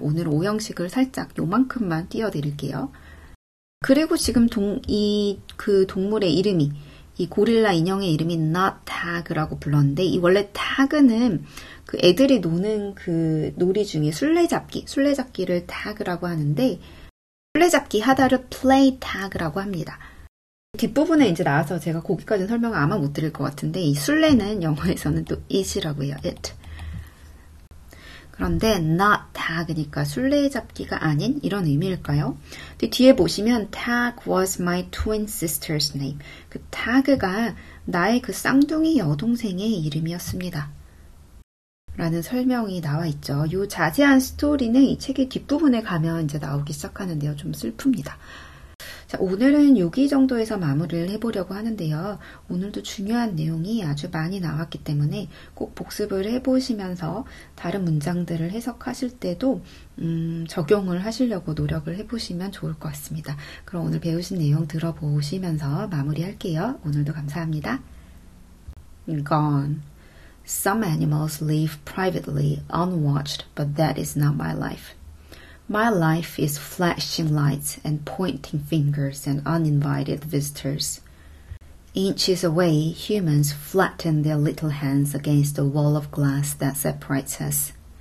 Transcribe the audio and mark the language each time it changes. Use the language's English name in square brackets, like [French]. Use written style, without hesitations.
[Korean] 오늘 오형식을 살짝 요만큼만 띄워드릴게요. 그리고 지금 그 동물의 이름이 이 고릴라 인형의 이름이 not tag라고 불렀는데 이 원래 tag는 그 애들이 노는 그 놀이 중에 술래잡기를 tag라고 하는데 술래잡기 하다를 [English] play tag [Korean] 라고 합니다. 뒷부분에 이제 나와서 제가 거기까지는 설명을 아마 못 드릴 것 같은데 이 술래는 영어에서는 또 it이라고 해요. [English] it. [Korean] 그런데 not tag니까 술래잡기가 아닌 이런 의미일까요? 근데 뒤에 보시면 [English] tag was my twin sister's name. [Korean] 그 tag가 나의 그 쌍둥이 여동생의 이름이었습니다. 라는 설명이 나와 있죠. 이 자세한 스토리는 이 책의 뒷부분에 가면 이제 나오기 시작하는데요. 좀 슬픕니다. 자, 오늘은 여기 정도에서 마무리를 해보려고 하는데요. 오늘도 중요한 내용이 아주 많이 나왔기 때문에 꼭 복습을 해보시면서 다른 문장들을 해석하실 때도 적용을 하시려고 노력을 해보시면 좋을 것 같습니다. 그럼 오늘 배우신 내용 들어보시면서 마무리할게요. 오늘도 감사합니다. [English] Gone. Some animals live privately, unwatched, but that is not my life. My life is flashing lights and pointing fingers and uninvited visitors. Inches away, humans flatten their little hands against the wall of glass that separates us.